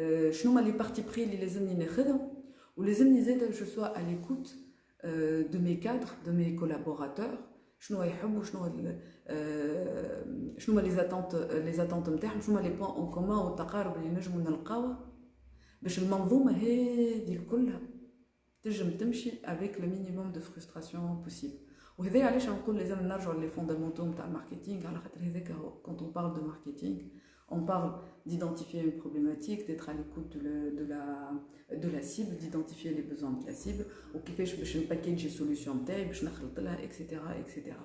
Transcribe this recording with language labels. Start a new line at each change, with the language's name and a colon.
Arabic: شنو هما
French: les parties pris
Arabic: اللي لازمني ناخذهم، ولازمني زاد
French: je sois à l'écoute de mes cadres, de mes collaborateurs.
Arabic: شنو يحبوا، شنو هما
French: les attentes
Arabic: نتاعهم، شنو هما
French: les points en commun
Arabic: والتقارب اللي نجموا نلقاوه باش المنظومه هذه كلها تنجم تمشي
French: avec le minimum de frustration possible.
Arabic: وهذا علاش نقول لازم نرجعوا لي فوندامونتو نتاع الماركتينغ، على خاطر هذاك
French: quand on parle de marketing on parle d'identifier une problématique, d'être à l'écoute de la cible, d'identifier les besoins de la cible, ou
Arabic: كيفاش باش نباكيجي
French: solution
Arabic: نتاعي باش نخلط لها
French: etc. etc.